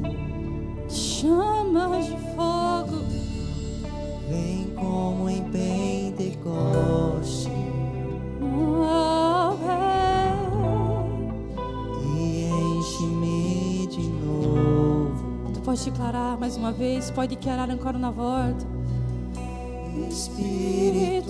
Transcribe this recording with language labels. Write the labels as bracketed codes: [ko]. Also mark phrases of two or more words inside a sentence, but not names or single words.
[pt] Chamas de fogo, vem como em Pentecoste oh, e enche-me de novo. Tu pode declarar mais uma vez, pode declarar [it] ancora una volta. [pt] Espírito,